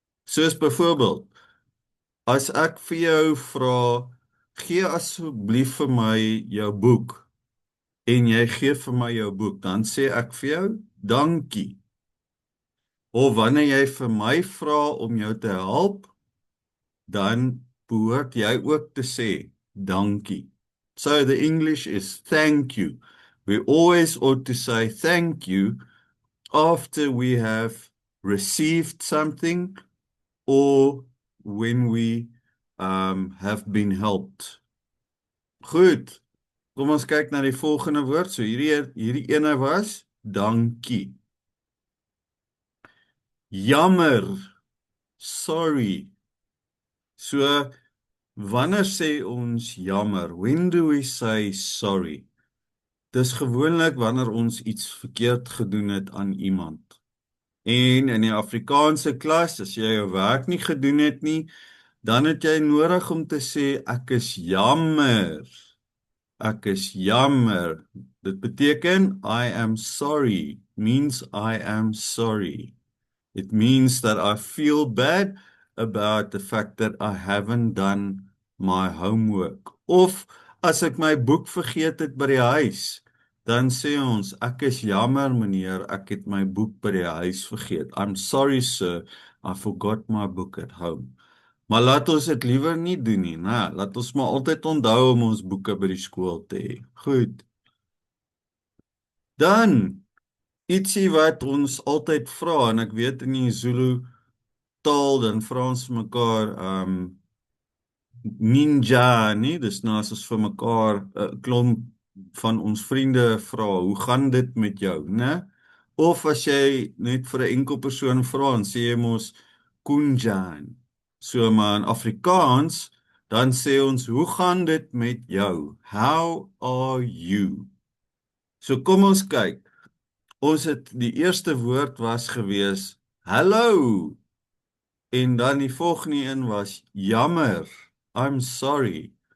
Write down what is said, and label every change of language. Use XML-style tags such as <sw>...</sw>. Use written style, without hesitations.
<af>Soos byvoorbeeld, as ek vir jou vra, gee asseblief vir my jou boek en jy gee vir my jou boek, dan sê ek vir jou dankie. Of wanneer jy vir my vra om jou te help, dan behoort jy ook te sê dankie.</af> <en>So the English is thank you. We always ought to say thank you after we have received something or when we have been helped.</en> <af>Goed, kom ons kyk na die volgende woord. So hierdie ene was dankie. Jammer. Sorry. So wanneer sê ons jammer?</af> <en>When do we say sorry?</en> <af>Dis gewoonlik wanneer ons iets verkeerd gedoen het aan iemand. En in die Afrikaanse klas, as jy jou werk nie gedoen het nie, dan het jy nodig om te sê ek is jammer. Ek is jammer. Dit beteken</af> <en>I am sorry, means I am sorry. It means that I feel bad about the fact that I haven't done my homework.</en> <af>Of as ek my boek vergeet het by die huis, dan sê ons ek is jammer meneer, ek het my boek by die huis vergeet.</af> <en>I'm sorry sir, I forgot my book at home.</en> <af>Maar laat ons dit liewer nie doen nie, né? Laat ons maar altyd onthou om ons boeke by die skool te hê. Goed. Dan ietsie wat ons altyd vra, en ek weet in die Zulu taal dan vra ons vir mekaar ninja, nie? Dis nou as ons vir mekaar 'n klomp van ons vriende vra, hoe gaan dit met jou, né? Of as jy net vir 'n enkel persoon vra, dan sê jy mos kunjan. So maar in Afrikaans, dan sê ons, hoe gaan dit met jou?</af> <en>How are you?</en> <af>So kom ons kyk. Ons het die eerste woord was gewees, hello. En dan die volgende een was jammer.</af> <en>I'm sorry.</en>